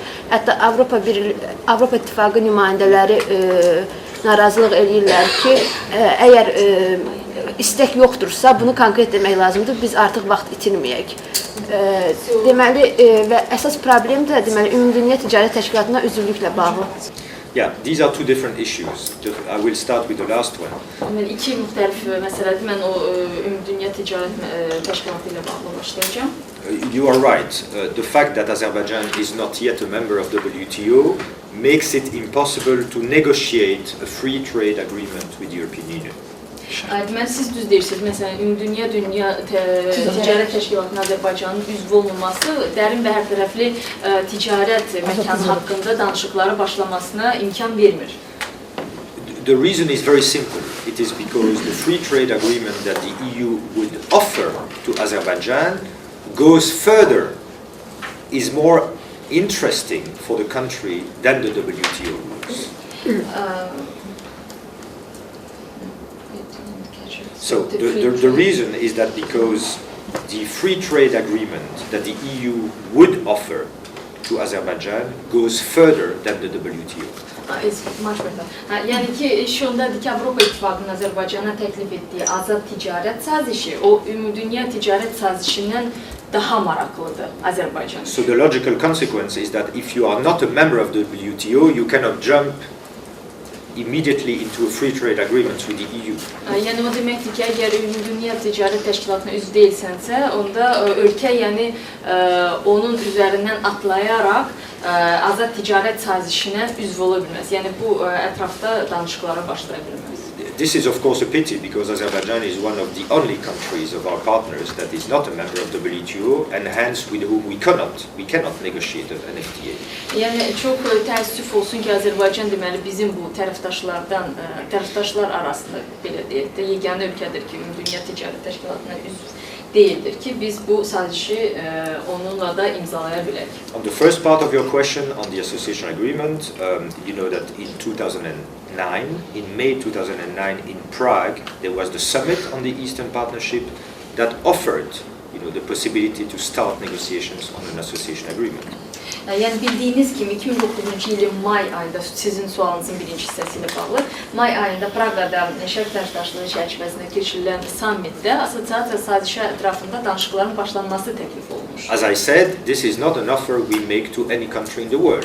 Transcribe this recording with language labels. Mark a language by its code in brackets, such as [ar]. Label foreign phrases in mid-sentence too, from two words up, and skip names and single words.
[az] Hətta Avropa İttifaqı nümayəndələri narazılıq eləyirlər ki, əgər istək yoxdursa, bunu konkret demək lazımdır, biz artıq vaxt itirməyək. Deməli, və əsas problem də deməli, Ümumdünya Ticarət Təşkilatına üzvlüklə bağlı. [en] Yeah, these are two different issues. I will start with the last one. [az] Deməli, iki müxtəlif məsələdir. Mən o Ümumdünya Ticarət Təşkilatı ilə bağlı başlayacağım. [en] You are right. The fact that Azerbaijan is not yet a member of the WTO makes it impossible to negotiate a free trade agreement with the European Union. [az] Deməli, siz düz deyirsiniz. Məsələn, Ümumdünya Ticarət Təşkilatının Azərbaycanın üzv olmaması dərin və hərtərəfli ticarət məkanı haqqında danışıqları başlamasına imkan vermir. [en] The reason is very simple. It is because the free trade agreement that the EU would offer to Azerbaijan goes further, is more interesting for the country than the WTO rules. So the reason is that because the free trade agreement that the EU would offer to Azerbaijan goes further than the WTO. [az] Yəni ki, iş ondadır ki, Avropa İttifaqının Azərbaycana təklif etdiyi azad ticarət sazişi, o ümumdünya ticarət sazişindən daha maraqlıdır Azərbaycan. [en] So the logical consequence is that if you are not a member of the WTO, you cannot jump immediately into a free trade agreement with the EU. [az] Yəni o deməkdir ki, əgər Ümumdünya Ticarət Təşkilatına üzv deyilsənsə, onda ölkə yəni onun üzərindən atlayaraq azad ticarət sazişinə üzv ola bilməz. Yəni bu ətrafda danışıqlara başlaya bilməz. [en] This is of course a pity because Azerbaijan is one of the only countries of our partners that is not a member of the WTO and hence with whom we cannot negotiate an FTA. [az] Yəni çox təəssüf olsun ki, Azərbaycan deməli bizim bu tərəfdaşlar arasında belə deyək də yeganə ölkədir ki, Ümumdünya Ticarət Təşkilatına üzv deyildir ki, biz bu sazişi onunla da imzalaya bilək. [en] On the first part of your question on the association agreement, you know that in 2009, in May 2009 in Prague, there was the summit on the Eastern Partnership that offered, the possibility to start negotiations on an association agreement. [az] Yəni bildiyiniz kimi 2009-cu ilin may ayında sizin sualınızın birinci hissəsi ilə bağlı may ayında Praqada Şərq tərəfdaşlığı çərçivəsində keçirilən sammitdə assosiasiya sazişi ətrafında danışıqların başlanması təklif olunmuş. [en] As I said, this is not an offer we make to any country in the world.